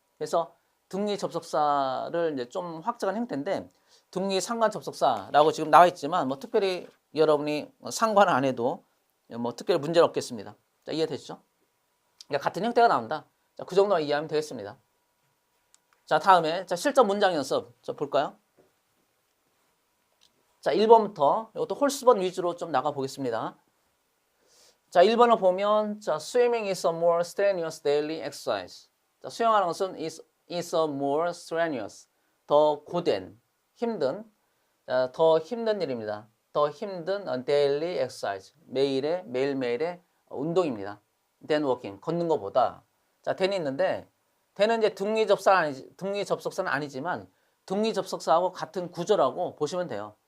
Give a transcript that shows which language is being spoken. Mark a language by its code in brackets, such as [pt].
[ko] 그래서 등위 접속사를 이제 좀 확장한 형태인데 등위 상관 접속사라고 지금 나와 있지만 뭐 특별히 여러분이 상관을 안 해도 뭐 특별히 문제는 없겠습니다. 자, 이해되시죠? 그러니까 같은 형태가 나온다. 자, 그 정도만 이해하면 되겠습니다. 자, 다음에 자, 실전 문장 연습 볼까요? 자, 1번부터 이것도 홀수번 위주로 좀 나가 보겠습니다. [en] 자, [ko] 1번을 보면 [en] 자, swimming is a more strenuous daily exercise. [ko] 자, 수영하는 것은 [en] is a more strenuous, [ko] 더 고된, 힘든, 자, 더 힘든 일입니다. 더 힘든 daily exercise, 매일매일의 운동입니다. [en] than walking, [ko] 걷는 것보다. 자, than이 있는데 than은 이제 등위 접속사는 아니지만 등위 접속사하고 같은 구조라고 보시면 돼요.